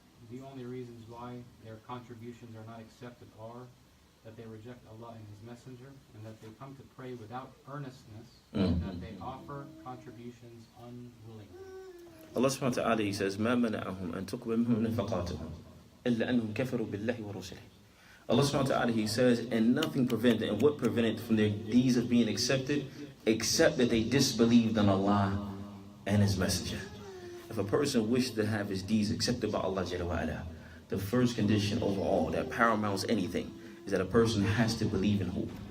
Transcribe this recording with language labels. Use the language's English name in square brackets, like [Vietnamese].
[English] The only reasons why their contributions are not accepted are that they reject Allah and His Messenger, and that they come to pray without earnestness, and that they offer contributions unwillingly. Allah subhanahu wa ta'ala, He says, [Arabic] مَا مَنَعَهُمْ أَن تُقْبَلَ مِنْهُمْ نَفَقَاتُهُم إِلَّا أَنَّهُمْ كَفَرُوا بِاللَّهِ وَرُسُلِهِ. [English] Allah subhanahu wa ta'ala, He says, and nothing prevented, and what prevented from their deeds of being accepted, except that they disbelieved in Allah and His Messenger. If a person wishes to have his deeds accepted by Allah Jalla wa Ala, the first condition overall that paramounts anything is that a person has to believe in who?